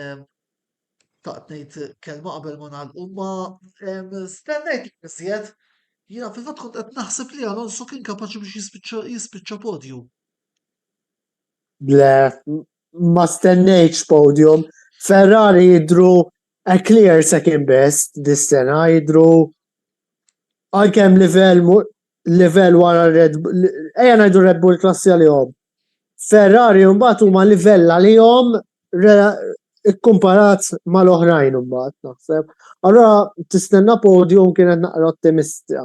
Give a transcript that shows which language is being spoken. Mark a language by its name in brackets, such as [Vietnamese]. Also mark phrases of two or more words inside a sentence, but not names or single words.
[Maltese] Taqt ngħid kelma qabel ma nagħlqu ma stennejt iżjed jiena fil-fatt kont qed naħseb li Alonso kien kapaċi biex jispiċċa podju. Le, ma stennejx podium. Ferrari jidru [English] a clear second best [Maltese] dis-sena, jidru għalkemm level wara Red Bull, ejja ngħidu Red Bull klassi għalihom. Ferrari mbagħad huma livell għalihom ikkumparat mal-oħrajn mbagħad naħseb. Allura tistenna podium kienet naqra ottimista.